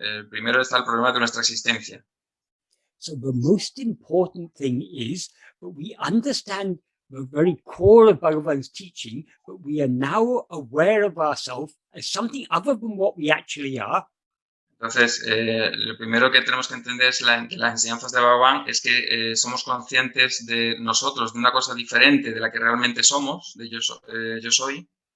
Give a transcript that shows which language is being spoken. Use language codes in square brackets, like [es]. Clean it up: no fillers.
[es] primero está el problema de nuestra existencia. [en] So the most important thing is that we understand the very core of Bhagavan's teaching, but we are now aware of ourselves as something other than what we actually are. [es] Entonces, lo primero que tenemos que entender es las enseñanzas de Bhagavan es que somos conscientes de nosotros, de una cosa diferente de la que realmente somos, de yo soy.